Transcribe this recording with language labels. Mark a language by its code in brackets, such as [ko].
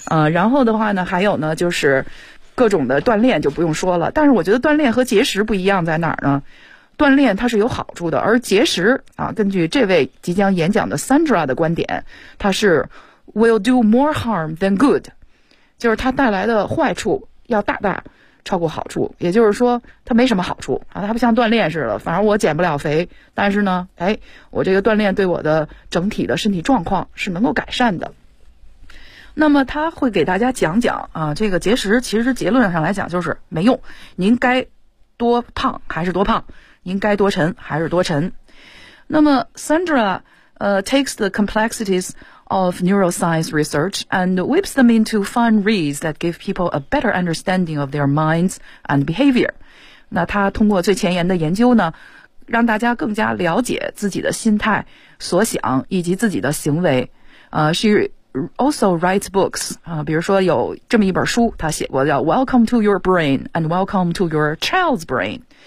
[zh] 然后的话呢还有呢就是各种的锻炼就不用说了，但是我觉得锻炼和节食不一样在哪儿呢，锻炼它是有好处的，而节食啊，根据这位即将演讲的 Sandra 的观点，它是 [en] will do more harm than good， [zh] 就是它带来的坏处要大大超过好处，也就是说它没什么好处啊，它不像锻炼似的，反正我减不了肥，但是呢哎，我这个锻炼对我的整体的身体状况是能够改善的。那么他会给大家讲讲啊，这个节食其实结论上来讲就是没用，您该多胖还是多胖，您该多沉还是多沉。 [en] 那么 Sandra takes the complexities of neuroscience research and whips them into fun reads that give people a better understanding of their minds and behavior. [zh] 那他通过最前沿的研究呢，让大家更加了解自己的心态、所想以及自己的行为。She [en] also writes books. [zh] 比如说有这么一本书，他写过叫 [en] Welcome to your brain and welcome to your child's brain.